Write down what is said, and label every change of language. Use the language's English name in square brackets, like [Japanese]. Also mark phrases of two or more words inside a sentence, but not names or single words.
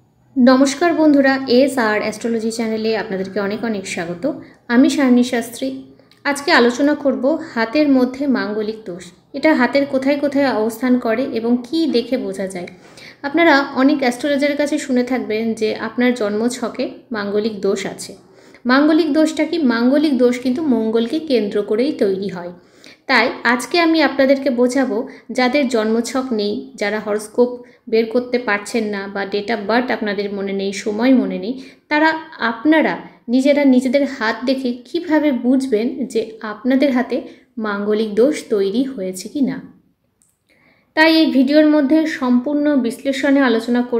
[Bangla] নমস্কার বন্ধুরা এস আর অ্যাস্ট্রোলজি চ্যানেলে আপনাদেরকে অনেক অনেক স্বাগত। আমি সায়নী শাস্ত্রী। আজকে আলোচনা করব হাতের মধ্য মাঙ্গলিক দোষ। এটা হাতের কোথায় কোথায় অবস্থান করে এবং কী দেখে বোঝা যায়। আপনারা অনেক অ্যাস্ট্রোলজারের কাছে শুনে থাকবেন যে আপনার জন্ম ছকে মাঙ্গলিক দোষ আছে। মাঙ্গলিক দোষটা কী? মাঙ্গলিক দোষ কিন্তু মঙ্গলকে কেন্দ্র করেই তৈরি হয়। তাই আজকে আমি আপনাদেরকে বোঝাবো যাদের জন্মছক নেই, যারা হরোস্কোপ বের করতে পারছেন না বা [English] date of birth [Bangla] আপনাদের মনে নেই, সময় মনে নেই, তারা আপনারা নিজেরা নিজেদের হাত দেখে কিভাবে বুঝবেন যে আপনাদের হাতে মাঙ্গলিক দোষ তৈরি হয়েছে কি না। তাই এই ভিডিওর মধ্যে সম্পূর্ণ বিশ্লেষণে আলোচনা করব।